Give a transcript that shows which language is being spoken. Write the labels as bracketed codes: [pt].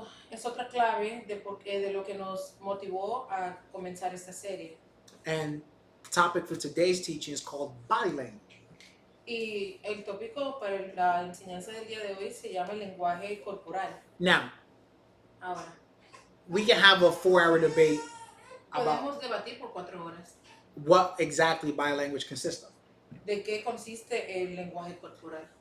[es] es otra clave de lo que nos motivó a comenzar esta serie. [en] And the topic for today's teaching is called body language. [es] Y el tópico para la enseñanza del día de hoy se llama el lenguaje corporal. [en] Now, [es] Ahora, [en] we can have a 4-hour debate about [es] podemos debatir por 4 horas [en] what exactly body language consists of. [es] de qué consiste el lenguaje corporal.